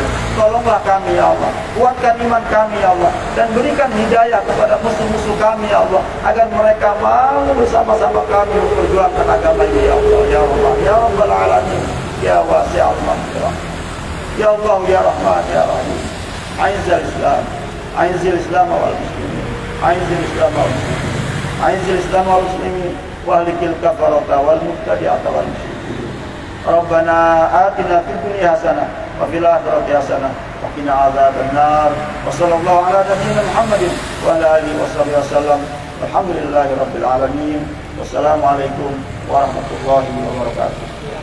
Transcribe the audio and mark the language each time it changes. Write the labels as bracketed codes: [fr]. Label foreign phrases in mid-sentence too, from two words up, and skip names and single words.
[id] Tolonglah kami, [ar] يا الله, [id] kuatkan iman kami, [ar] يا الله, [id] dan berikan hidayah kepada musuh-musuh kami, [ar] يا الله, [id] agar mereka mau bersama-sama kami memperjuangkan agama ini, [ar] يا الله، يا الله، يا رب العالمين، يا واسع المغفرة، يا الله، يا رحمن، يا رحيم. أعز الإسلام، أعز الإسلام والمسلمين، أعز الإسلام والمسلمين، أعز الإسلام والمسلمين، وأهلك الكفرة والمبتدعة والمشركين. ربنا آتنا في الدنيا حسنة وفي الآخرة حسنة وقنا عذاب النار. وصلى الله على نبينا محمد وعلى آله وصحبه وسلم. الحمد لله رب العالمين. والسلام عليكم ورحمة الله وبركاته.